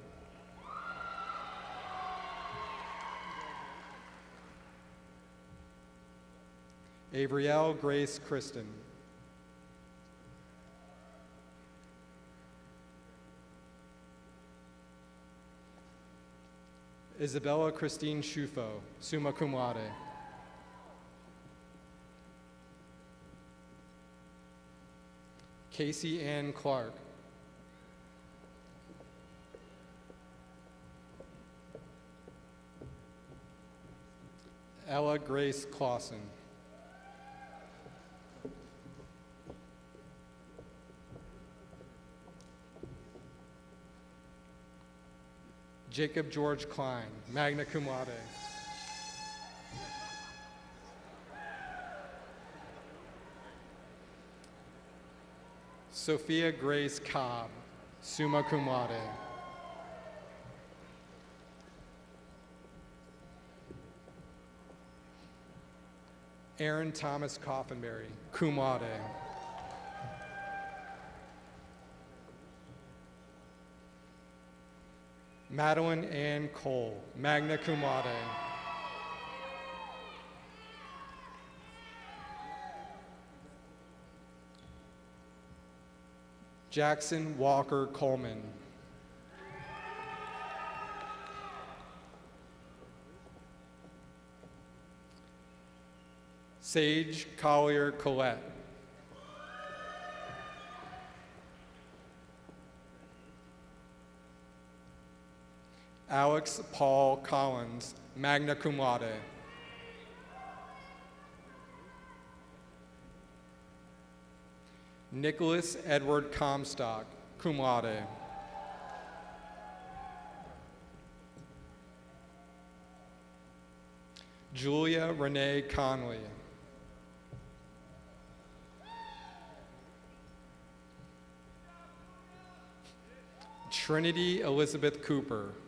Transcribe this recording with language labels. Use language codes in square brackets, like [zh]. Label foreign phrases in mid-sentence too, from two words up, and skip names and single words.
[en] Avriel Grace Kristen. Isabella Christine Shufo, [la] summa cum laude. [en] Casey Ann Clark. Ella Grace Clausen. Jacob George Klein, [la] magna cum laude. [en] Sophia Grace Cobb, [la] summa cum laude. [en] Aaron Thomas Coffenberry, [la] cum laude. [en] Madeline Ann Cole, [la] magna cum laude. [en] Jackson Walker Coleman. Sage Collier Collette. Alex Paul Collins, [la] magna cum laude. [en] Nicholas Edward Comstock, [la] cum laude. [en] Julia Renee Conley. Trinity Elizabeth Cooper.